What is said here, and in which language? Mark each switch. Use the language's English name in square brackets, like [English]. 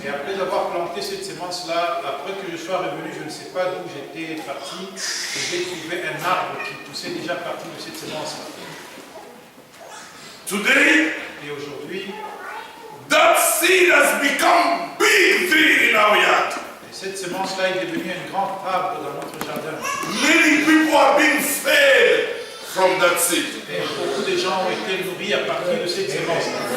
[French] Et après avoir planté cette sémence-là, après que je sois revenu, je ne sais pas d'où j'étais parti, et j'ai trouvé un arbre qui poussait déjà parti de cette sémence-là. [English] Today, [French] Et aujourd'hui, [English] that seed has become big tree in our yard. [French] et cette sémence-là est devenue un grand arbre dans notre jardin. [English] Many people are being fed from that seed. [French] Et beaucoup de gens ont été nourris à partir de cette sémence-là.